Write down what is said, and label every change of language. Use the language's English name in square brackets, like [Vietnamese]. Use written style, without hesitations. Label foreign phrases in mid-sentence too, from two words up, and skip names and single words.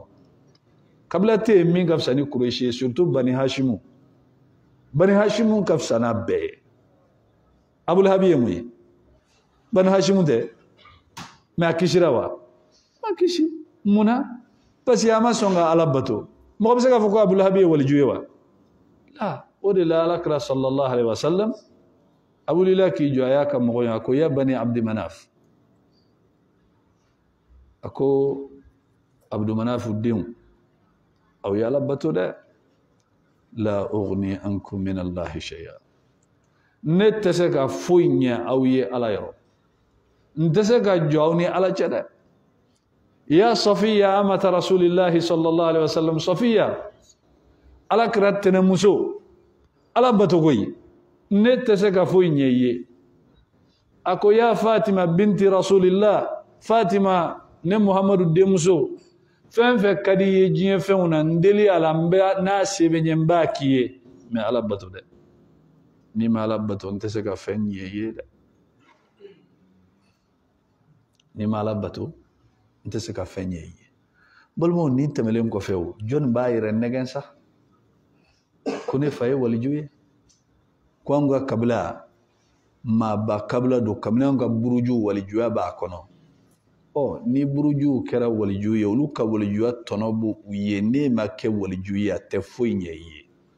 [Bambara] kabila tɛ yen min ka fisa ni kurɛsi ye surtout bani hashimu ka fisa n'a bɛɛ ye abu lahabi ye mun ye bani hashimu tɛ mais a kisira wa ma kisi munna [French] parce que [Bambara] a ma sɔn ka ala bato mɔgɔ bɛ se k'a fɔ ko abu lahabi ye waliju ye wa o de la ala kira [Arabic] صلى الله عليه وسلم [Bambara] a wulila k'i jɔ a y'a ka mɔgɔ ye a ko ya bani abdimanaf a ko abdumanafu denw aw ye ala bato dɛ [Arabic] لا أغني عنكم من الله شيئا [Bambara] ne tɛ se ka foyi ɲɛ aw ye ala yɔrɔ n tɛ se ka jɔ aw ni ala cɛ dɛ [Arabic] يا صفية أمة رسول الله صلى الله عليه وسلم [Bambara] safiya ala kira tɛnɛmuso ala bato koyi ne tɛ se ka foyi ɲɛ i ye a ko [Arabic] يا فاطمة بنت رسول الله [Bambara] Fatima ne Muhammadu demuso fɛn fɛn ka di ye diɲɛ fɛnw na n deli a la n'a se bɛ ɲɛ n b'a k'i ye mais Ala bato dɛ n'i ma Ala bato n tɛ se ka fɛn ɲɛ i ye dɛ n'i ma Ala bato n tɛ se ka fɛn ɲɛ i ye balimaw nin tɛmɛlen kɔfɛ o jɔnni b'a yɛrɛ nɛgɛn sa ko ne fa ye waliju ye ko an ka kabila maaba kabila don kabini an ka buruju walijuya b'a kɔnɔ ni burujuw kɛra waliju ye olu ka walijuya tɔnɔ b'u ye ne ma kɛ waliju ye a tɛ foyi ɲɛ i ye